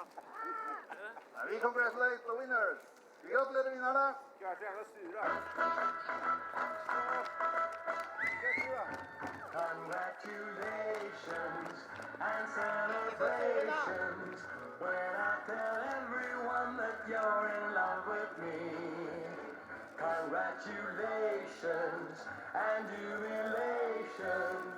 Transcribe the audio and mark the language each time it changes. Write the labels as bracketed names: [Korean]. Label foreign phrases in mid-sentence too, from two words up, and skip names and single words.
[English] We congratulate the winners. [Norwegian] Vi gratulerer vinnerne. Du er så jævla sure. [English] Congratulations and celebrations when I tell everyone that you're in love with me. Congratulations and jubilations.